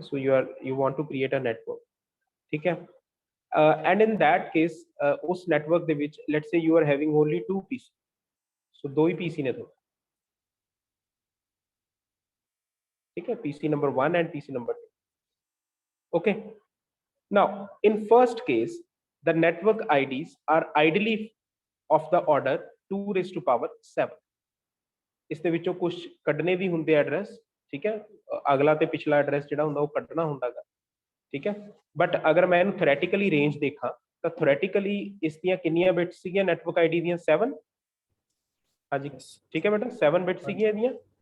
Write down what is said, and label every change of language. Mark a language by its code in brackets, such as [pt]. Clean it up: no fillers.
[en] So you want to create a network, ਠੀਕ ਹੈ। And in that case [pa] ਉਸ network ਦੇ ਵਿੱਚ [en] let's say you are having only 2 PC, [pa] ਸੋ 2 ਹੀ ਪੀਸੀ ਨੇ ਤੁਹਾਡੇ, [en] ठीक है, PC number 1 and PC number 2. Okay, now in first case the network IDs are ideally of the order 2 raised to power 7. [pa] ਇਸ ਦੇ ਵਿੱਚੋਂ ਕੁਝ ਕੱਢਨੇ ਵੀ ਹੁੰਦੇ ਐਡਰੈਸ, ਠੀਕ ਹੈ, ਅਗਲਾ ਤੇ ਪਿਛਲਾ ਐਡਰੈਸ ਜਿਹੜਾ ਹੁੰਦਾ ਉਹ ਕੱਢਣਾ ਹੁੰਦਾਗਾ, ਠੀਕ ਹੈ। ਬਟ ਅਗਰ ਮੈਂ ਇਹਨੂੰ ਥਿਓਰੈਟਿਕਲੀ ਰੇਂਜ ਦੇਖਾਂ ਤਾਂ ਥਿਓਰੈਟਿਕਲੀ ਇਸ ਦੀਆਂ ਕਿੰਨੀਆਂ ਬਿਟਸ ਸੀਗੀਆਂ ਨੈਟਵਰਕ ਆਈਡੀ ਦੀਆਂ? 7, ਹਾਂਜੀ ਠੀਕ ਹੈ ਬੇਟਾ, 7 ਬਿਟਸ ਸੀਗੀਆਂ ਇਹਦੀਆਂ।